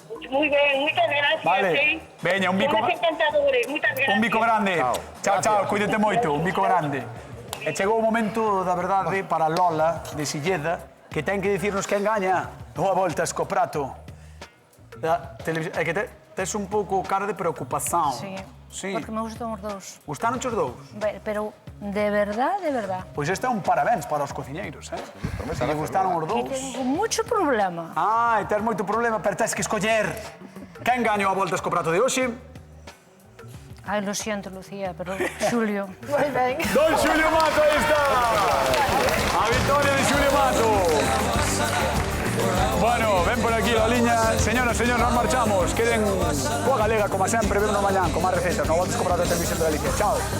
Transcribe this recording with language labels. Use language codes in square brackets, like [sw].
[es] Muy bien, muchas gracias. [gl] Vale. Veña, un bico... [es] Somos encantadores, muchas gracias. [gl] Un bico grande. Chao. Chao, cuídate moito, un bico grande. E chegou o momento, da verdade, para Lola, de Silleda, que ten que dicirnos quen gaña unha volta co prato da televisión. É que tes un pouco cara de preocupación. Sí. Porque me gustan os dous. Gustaron os dous? [es] Pero de verdad. [gl] Pois este é un parabéns para os cociñeiros, eh? Se lle gustaron os [es] Que [gl] dous. [es] tengo mucho problema. [gl] E tens moito problema, pero tens que escoller. Quen gañou a voltas co prato de hoxe? [es] Ai, lo siento, Lucía, pero Xulio. [gl] Moi ben. Don Xulio Mato, aí está. A victoria de Xulio Mato. [es] Bueno, ven por aquí la liña. Señoras, señores, nos marchamos. [gl] Queden coa galega, como sempre, ven no mañán, con máis recetas. No voltes co prato de Televisión de Galicia. Chao.